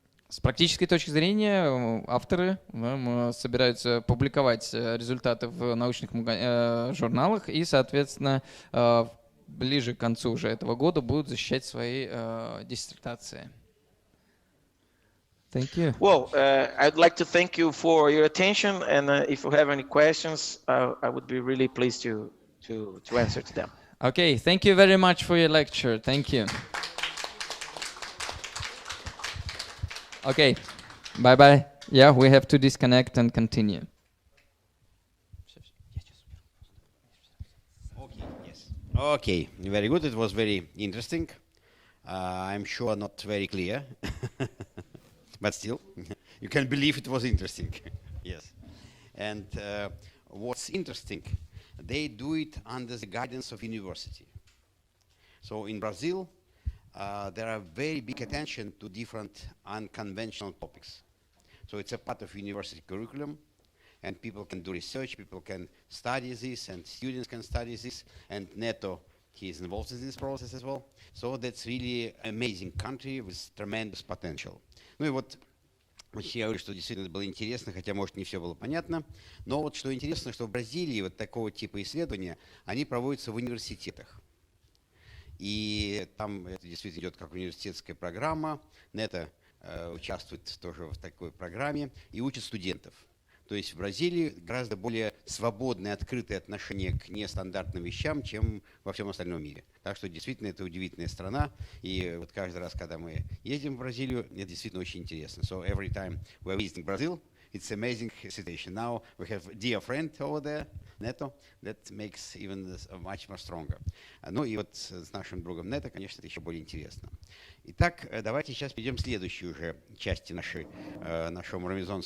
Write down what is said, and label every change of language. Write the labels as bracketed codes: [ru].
[ru] С практической точки зрения авторы собираются публиковать результаты в научных журналах и, соответственно, ближе к концу уже этого года будут защищать свои диссертации. [en] Thank you. Well, I'd like to thank you for your attention, and if you have any questions, I would be really pleased to answer to them. Okay, thank you very much for your lecture. Thank you. Okay, bye-bye. Yeah, we have to disconnect and continue. Okay, yes. Okay, very good. It was very interesting. I'm sure not very clear. But still, you can believe it was interesting. Yes. And what's interesting, they do it under the guidance of university. So in Brazil, there are very big attention to different unconventional topics. So it's a part of university curriculum, and people can do research, people can study this, and students can study this, and Neto, he is involved in this process as well. So that's really amazing country with tremendous potential. [ru] Ну и вот я говорю, что действительно было интересно, хотя, может, не все было понятно. Но вот что интересно, что в Бразилии вот такого типа исследования, они проводятся в университетах. И там это действительно идет как университетская программа. Нета участвует тоже в такой программе и учит студентов. То есть в Бразилии гораздо более свободное, открытое отношение к нестандартным вещам, чем во всем остальном мире. Так что действительно это удивительная страна. И вот каждый раз, когда мы едем в Бразилию, это действительно очень интересно. [en] So every time we're visiting Brazil, it's amazing situation. Now we have a dear friend over there, Neto, that makes even this much more stronger. [ru] Ну и вот с нашим другом Нето, конечно, это еще более интересно. Итак, давайте сейчас перейдем к следующей уже части нашего марамезонского